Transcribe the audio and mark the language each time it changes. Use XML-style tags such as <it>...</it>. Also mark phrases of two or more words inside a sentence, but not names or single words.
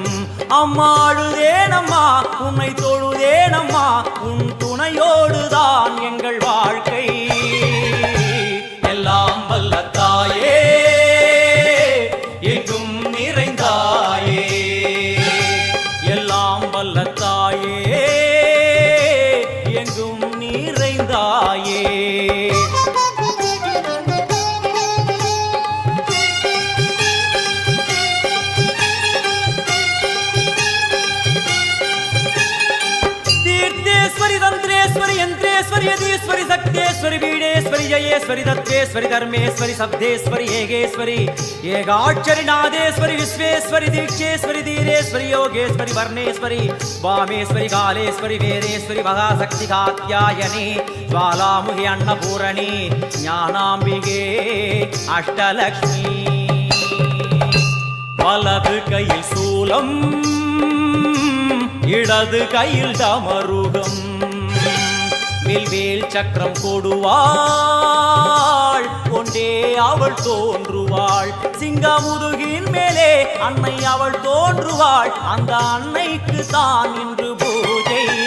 <ta>அம்மாழுதேனம்மா உன்னை தொழுதேனம்மா, உன் துணையோடுதான் எங்கள் வாழ்க்கை. எல்லாம் வல்ல தாயே எங்கும் நிறைந்தாயே, எல்லாம் வல்ல தாயே எங்கும் நிறைந்தாயே.</ta> <sa>तंत्रेश्वरी यंत्रेश्वरी यदीश्वरी शक्तेश्वरी बीडेश्वरी जयेश्वरी तत्वेश्वरी धर्मेश्वरी शब्देश्वरी येगेश्वरी येगाक्षरी नादेश्वरी विश्वेश्वरी दीक्षेश्वरी धीरेश्वरी योगेश्वरी वर्णेश्वरी वामेश्वरी कालेश्वरी वेरेश्वरी महाशक्ति कात्यायनी ज्वालामुखी अन्नपूरणी ज्ञानाम्बिके अष्टलक्ष्मी.</sa> <ta>वलது கையில் சூலம் இடது கையில் டமருகம், வில்வேல் சக்கரம் கொடுவாள் கொண்டே அவள் தோன்றுவாள். சிங்கமுதுகின் மேலே அன்னை அவள் தோன்றுவாள், அந்த அன்னைக்கு தான் இன்று பூஜை.</ta>